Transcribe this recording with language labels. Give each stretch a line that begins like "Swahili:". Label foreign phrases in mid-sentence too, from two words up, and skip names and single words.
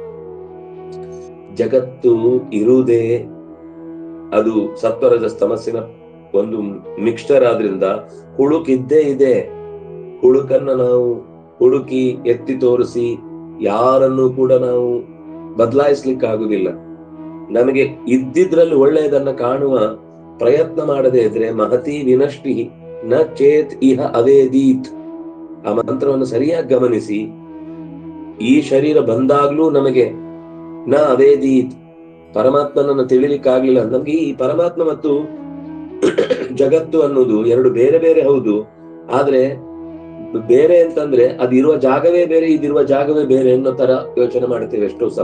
Kannada: ಜಗತ್ತು ಇರುವುದೇ ಅದು ಸತ್ವರಜ ತಮಸ್ಸಿನ ಒಂದು ಮಿಕ್ಸ್ಚರ್ ಆದ್ರಿಂದ ಹುಳುಕಿದ್ದೇ ಇದೆ. ಹುಳುಕನ್ನ ನಾವು ಹುಡುಕಿ ಎತ್ತಿ ತೋರಿಸಿ ಯಾರನ್ನು ಕೂಡ ನಾವು ಬದಲಾಯಿಸ್ಲಿಕ್ಕೆ ಆಗುದಿಲ್ಲ. ನಮಗೆ ಇದ್ದಿದ್ರಲ್ಲಿ ಒಳ್ಳೆಯದನ್ನ ಕಾಣುವ ಪ್ರಯತ್ನ ಮಾಡದೇ ಇದ್ರೆ
Sanskrit: ಮಹತಿ ವಿನಷ್ಟಿ ನ ಚೇತ್ ಇಹ ಅವೇದೀತ್,
Kannada: ಆ ಮಂತ್ರವನ್ನು ಸರಿಯಾಗಿ ಗಮನಿಸಿ. ಈ ಶರೀರ ಬಂದಾಗ್ಲೂ ನಮಗೆ
Sanskrit: ನ ಅವೇದೀತ್,
Kannada: ಪರಮಾತ್ಮನನ್ನು ತಿಳಿಲಿಕ್ಕಾಗ್ಲಿಲ್ಲ. ನಮ್ಗೆ ಈ ಪರಮಾತ್ಮ ಮತ್ತು ಜಗತ್ತು ಅನ್ನೋದು ಎರಡು ಬೇರೆ ಬೇರೆ ಹೌದು, ಆದ್ರೆ ಬೇರೆ ಅಂತಂದ್ರೆ ಅದಿರುವ ಜಾಗವೇ ಬೇರೆ, ಇದಿರುವ ಜಾಗವೇ ಬೇರೆ ಅನ್ನೋ ತರ ಯೋಚನೆ ಮಾಡ್ತೇವೆ ಎಷ್ಟೋ ಸಲ.